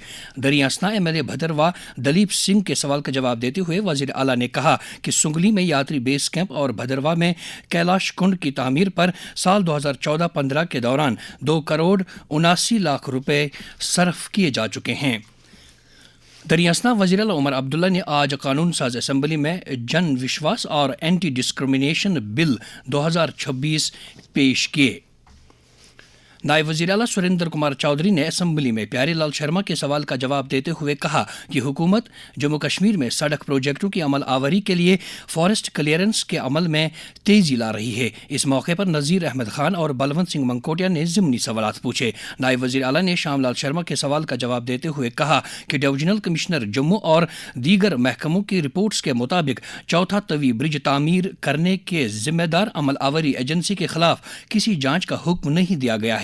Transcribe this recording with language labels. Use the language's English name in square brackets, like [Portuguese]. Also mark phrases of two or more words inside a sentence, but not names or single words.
[Urdu] دریاسنا MLA بھدرواہ دلیپ سنگھ کے سوال کا جواب دیتے ہوئے وزیر اعلیٰ نے کہا کہ سنگلی میں یاتری [English] base camp [Urdu] اور بھدرواہ میں کیلاش کنڈ کی تعمیر پر سال 2014-15 کے دوران 2,79,00,000 روپے صرف کیے جا چکے ہیں۔ دریاسنا وزیر اعلیٰ عمر عبداللہ نے آج قانون ساز اسمبلی میں جن وشواس اور اینٹی ڈسکرمنیشن بل 2026 پیش کیے۔ نائب وزیر اعلیٰ سریندر کمار چودھری نے اسمبلی میں پیارے لال شرما کے سوال کا جواب دیتے ہوئے کہا کہ حکومت جموں کشمیر میں سڑک پروجیکٹوں کی عمل آوری کے لیے [English] forest clearance [Urdu] کے عمل میں تیزی لا رہی ہے۔ اس موقع پر نذیر احمد خان اور بلونت سنگھ منکوٹیا نے ضمنی سوالات پوچھے۔ نائب وزیر اعلیٰ نے شام لال شرما کے سوال کا جواب دیتے ہوئے کہا کہ ڈویژنل کمشنر جموں اور دیگر محکموں کی رپورٹس کے مطابق چوتھا طوی برج تعمیر کرنے کے ذمہ دار عمل آوری ایجنسی کے خلاف کسی جانچ کا حکم نہیں دیا گیا ہے۔